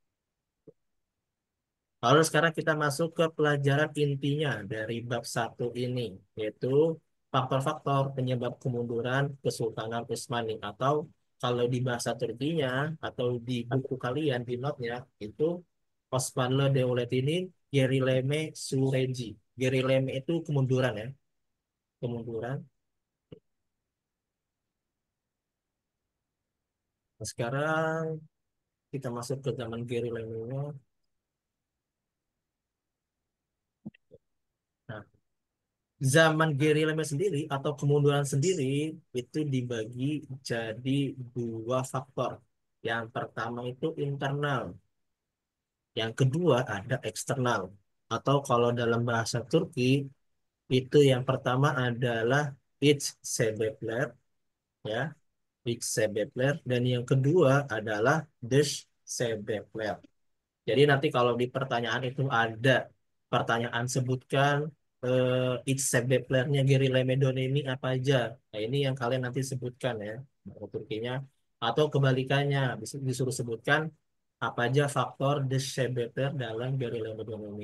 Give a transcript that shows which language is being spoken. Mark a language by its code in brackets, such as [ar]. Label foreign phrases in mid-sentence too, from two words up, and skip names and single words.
[id] Lalu sekarang kita masuk ke pelajaran intinya dari bab satu ini, yaitu faktor-faktor penyebab kemunduran Kesultanan Utsmani, atau kalau di bahasa Turkinya atau di buku kalian di notnya itu [tr] Osmanlı Devleti'nin gerileme süreci. [id] Gerileme itu kemunduran, ya, kemunduran. Nah, sekarang kita masuk ke zaman gerileme. Nah, zaman gerilanya sendiri atau kemunduran sendiri itu dibagi jadi dua faktor. Yang pertama itu internal, yang kedua ada eksternal. Atau kalau dalam bahasa Turki itu yang pertama adalah [tr] iç sebepler, [id] ya, [tr] iç sebepler, [id] dan yang kedua adalah [tr] dış sebepler. [id] Jadi nanti kalau di pertanyaan itu ada pertanyaan sebutkan [tr] its sebeplernya Gary Lemedon [id] ini apa aja. Nah, ini yang kalian nanti sebutkan, ya, bahasa Turkinya. Atau kebalikannya disuruh sebutkan apa aja faktor [tr] the sebepler [id] dalam [tr] Gary Lemedon [id] ini.